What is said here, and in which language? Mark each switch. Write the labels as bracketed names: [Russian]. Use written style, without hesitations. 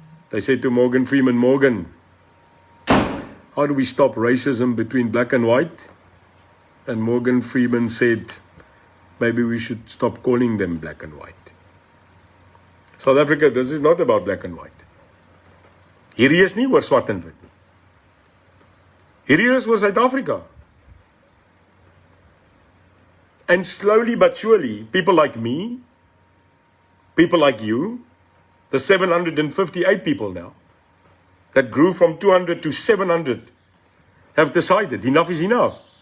[English] They said to Morgan Freeman, Morgan, how do we stop racism between black and white? And Morgan Freeman said, maybe we should stop calling them black and white. South Africa, this is not about black and white. [Afrikaans] Hierdie is nie oor swart en wit nie. Hierdie is oor Suid-Afrika. [English] And slowly but surely, people like me, people like you, the 758 people now, that grew from 200 to 700 have decided enough is enough.